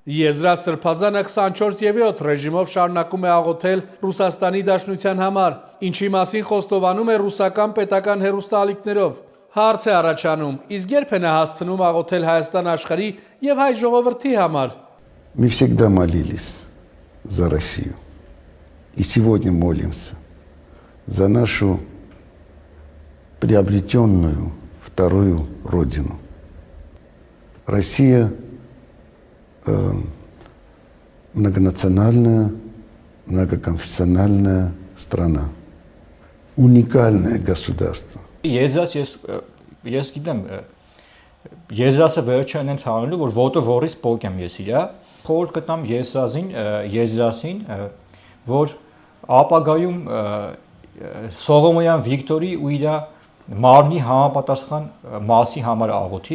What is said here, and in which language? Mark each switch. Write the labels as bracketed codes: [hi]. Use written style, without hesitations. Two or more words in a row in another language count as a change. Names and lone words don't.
[hy] Եզրած Սրբազանը 24/7 ռեժիմով շարունակում է աղոթել Ռուսաստանի Դաշնության համար, ինչի մասին խոստովանում է ռուսական պետական հեռուստաալիքներով։ Հարց է առաջանում, իսկ երբ է նա հասցնում աղոթել Հայաստան աշխարհի եւ հայ ժողովրդի համար։ [ru] Мы всегда молились за Россию. И сегодня молимся за нашу приобретенную вторую родину. Россия многонациональная, многоконфессиональная страна. Уникальное государство. [hy] Ես գիտեմ, եզրասը վերջը այնց հանելու, որ ոտը որից պոկեմ ես իրա, խորհուրդ կտամ եզրասին, որ ապագայում Սողոմոնյան Վիկտորի ու իր մարմնի համապատասխան մասի համար աղոթի,